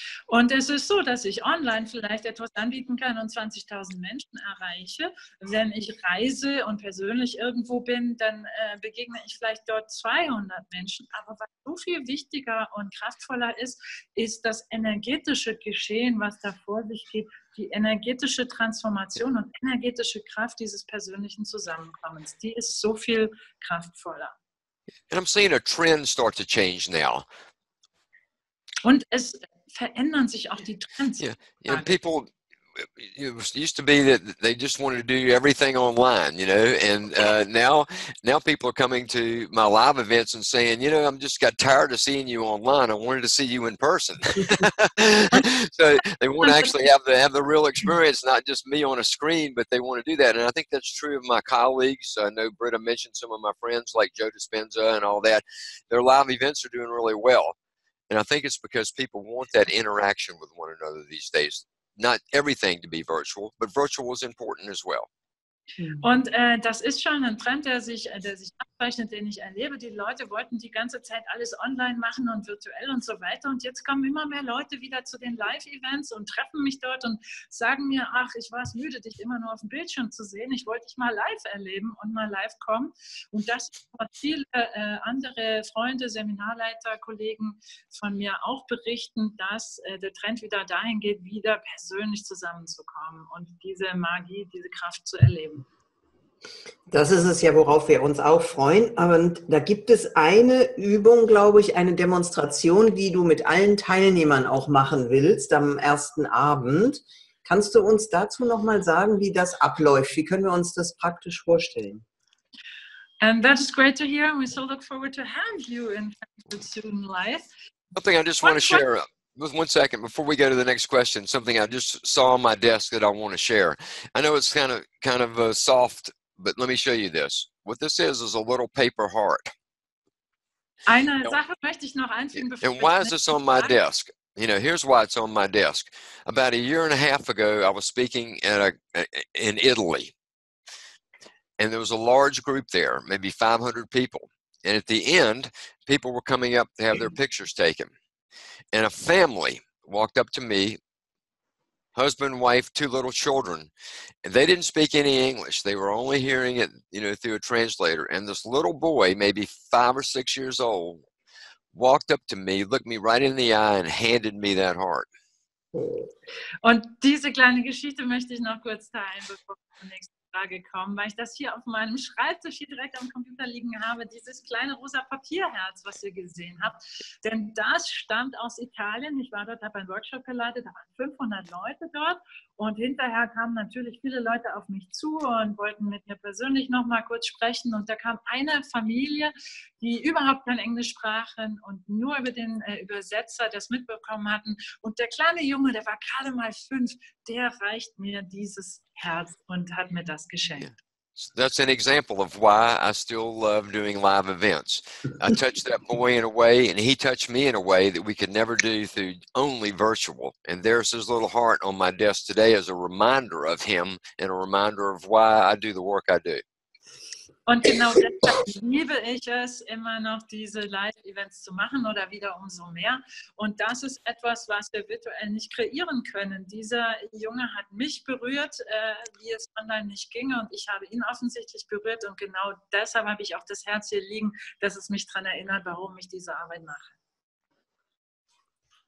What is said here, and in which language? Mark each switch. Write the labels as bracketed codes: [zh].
[de] Und es ist so, dass ich online vielleicht etwas anbieten kann und 20.000 Menschen erreiche. Wenn ich reise und persönlich irgendwo bin, dann begegne ich vielleicht dort 200 Menschen. Aber was so viel wichtiger und kraftvoller ist, ist das energetische Geschehen, was da vor sich geht, die energetische Transformation und energetische Kraft dieses persönlichen Zusammenkommens. Die ist so viel kraftvoller. [en] And I'm seeing a trend start to change now. [de] Und es verändern sich auch die Trends. [en] Yeah, people, it used to be that they just wanted to do everything online, and now people are coming to my live events and saying, I'm just got tired of seeing you online. I wanted to see you in person. So they want to actually have the real experience, not just me on a screen, but they want to do that. And I think that's true of my colleagues. I know Britta mentioned some of my friends like Joe Dispenza and all that. Their live events are doing really well. And I think it's because people want that interaction with one another these days. Not everything to be virtual, but virtual is important as well. [de] Und das ist schon ein Trend, der sich abzeichnet, den ich erlebe. Die Leute wollten die ganze Zeit alles online machen und virtuell und so weiter. Und jetzt kommen immer mehr Leute wieder zu den Live-Events und treffen mich dort und sagen mir, ach, ich war es müde, dich immer nur auf dem Bildschirm zu sehen. Ich wollte dich mal live erleben und mal live kommen. Und das hat viele andere Freunde, Seminarleiter, Kollegen von mir auch berichten, dass der Trend wieder dahin geht, wieder persönlich zusammenzukommen und diese Magie, diese Kraft zu erleben. Das ist es ja, worauf wir uns auch freuen. Aber da gibt es eine Übung, glaube ich, eine Demonstration, die du mit allen Teilnehmern auch machen willst am ersten Abend. Kannst du uns dazu nochmal sagen, wie das abläuft? Wie können wir uns das praktisch vorstellen? [en] And that is great to hear. We so look forward to have you in soon live. Something I just want to share. With 1 second before we go to the next question, something I just saw on my desk that I want to share. I know it's kind of soft, but let me show you this. What this is a little paper heart. [de] Eine Sache möchte ich noch einfügen. [en] And why is this on my desk? Here's why it's on my desk. About a year and a half ago, I was speaking in Italy, and there was a large group there, maybe 500 people. And at the end, people were coming up to have their pictures taken. And a family walked up to me, husband, wife, 2 little children, and they didn't speak any English. They were only hearing it, through a translator. And this little boy, maybe 5 or 6 years old, walked up to me, looked me right in the eye, and handed me that heart. [de] Und diese kleine Geschichte möchte ich noch kurz teilen, bevor wir zur nächsten Frage kommen, weil ich das hier auf meinem Schreibtisch hier direkt am Computer liegen habe, dieses kleine rosa Papierherz, was ihr gesehen habt. Denn das stammt aus Italien. Ich war dort, habe einen Workshop geleitet, da waren 500 Leute dort. Und hinterher kamen natürlich viele Leute auf mich zu und wollten mit mir persönlich noch mal kurz sprechen. Und da kam eine Familie, die überhaupt kein Englisch sprachen und nur über den Übersetzer das mitbekommen hatten. Und der kleine Junge, der war gerade mal 5, der reicht mir dieses Herz und hat mir das geschenkt. [en] Yeah. That's an example of why I still love doing live events. I touched that boy in a way, and he touched me in a way that we could never do through only virtual. And there's his little heart on my desk today as a reminder of him and a reminder of why I do the work I do. [de] Und genau deshalb liebe ich es, immer noch diese Live-Events zu machen oder wieder umso mehr. Und das ist etwas, was wir virtuell nicht kreieren können. Dieser Junge hat mich berührt, wie es online nicht ginge. Und ich habe ihn offensichtlich berührt. Und genau deshalb habe ich auch das Herz hier liegen, dass es mich daran erinnert, warum ich diese Arbeit mache.